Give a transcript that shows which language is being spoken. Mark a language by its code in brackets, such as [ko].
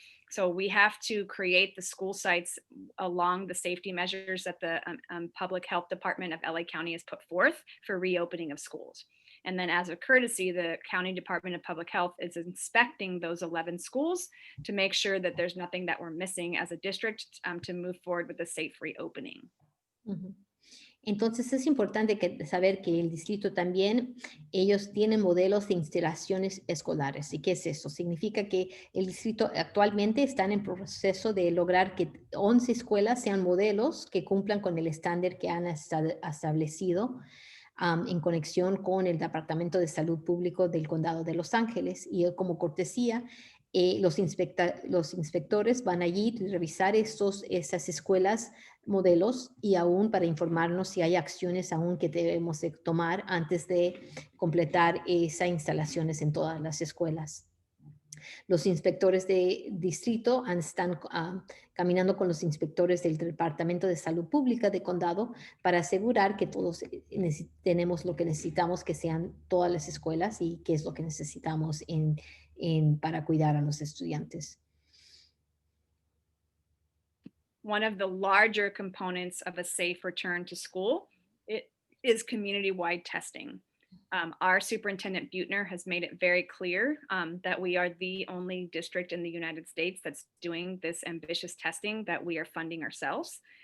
[en] So we have to create the school sites along the safety measures that the Public Health Department of LA County has put forth for reopening of schools. And then as a courtesy, the County Department of Public Health is inspecting those 11 schools to make sure that there's nothing that we're missing as a district to move forward with a safe reopening. Uh-huh. [es] Entonces es importante saber que el distrito también, ellos tienen modelos de instalaciones escolares. ¿Y qué es eso? Significa que el distrito actualmente está en proceso de lograr que 11 escuelas sean modelos que cumplan con el estándar que han establecido en conexión con el Departamento de Salud Público del Condado de Los Ángeles. Y como cortesía, los inspectores van allí a revisar esas escuelas modelos y aún para informarnos si hay acciones aún que debemos de tomar antes de completar esas instalaciones en todas las escuelas. Los inspectores de distrito están caminando con los inspectores del Departamento de Salud Pública de Condado para asegurar que todos tenemos lo que necesitamos que sean todas las escuelas y qué es lo que necesitamos para cuidar a los estudiantes. [en] One of the larger components of a safe return to school is community-wide testing. Our superintendent Buettner has made it very clear that we are the only district in the United States that's doing this ambitious testing that we are funding ourselves.